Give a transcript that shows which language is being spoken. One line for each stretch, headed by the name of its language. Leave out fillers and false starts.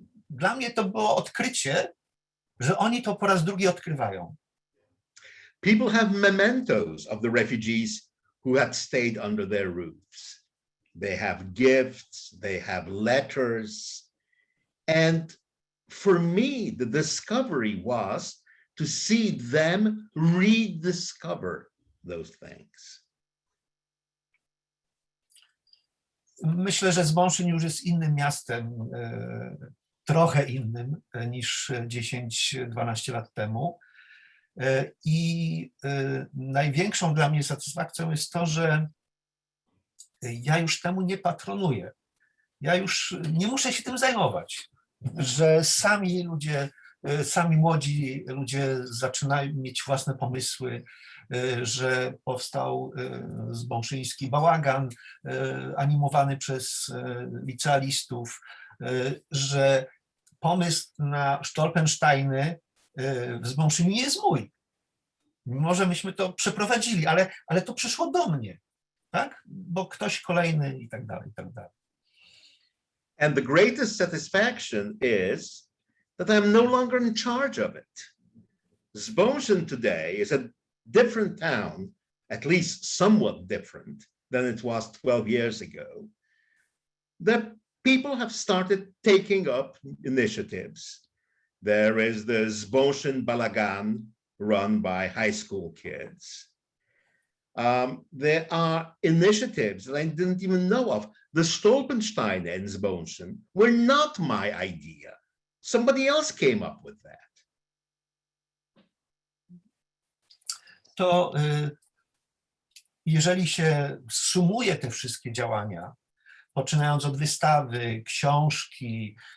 Polish: Dla mnie to było odkrycie, że oni to po raz drugi odkrywają.
English: People have mementos of the refugees who had stayed under their roofs. They have gifts, they have letters. And for me, the discovery was to see them rediscover those things.
Polish: Myślę, że Zbąszyn już jest innym miastem, trochę innym niż 10-12 lat temu. I największą dla mnie satysfakcją jest to, że ja już temu nie patronuję. Ja już nie muszę się tym zajmować, że sami młodzi ludzie zaczynają mieć własne pomysły, że powstał zbąszyński bałagan animowany przez licealistów, że pomysł na Stolpensteiny w Zbąszyniu nie jest mój. Mimo że myśmy to przeprowadzili, ale to przyszło do mnie, tak? Bo ktoś kolejny i tak dalej, i tak dalej.
English: And the greatest satisfaction is that I'm no longer in charge of it. Zbąszyn today is a different town, at least somewhat different than it was 12 years ago. The people have started taking up initiatives. There is the Zbąszyn Balagan run by high school kids. There are initiatives that I didn't even know of. The Stolpensteine in Zbąszyn were not my idea. Somebody else came up with that.
Polish: To jeżeli się sumuje te wszystkie działania, poczynając od wystawy, książki,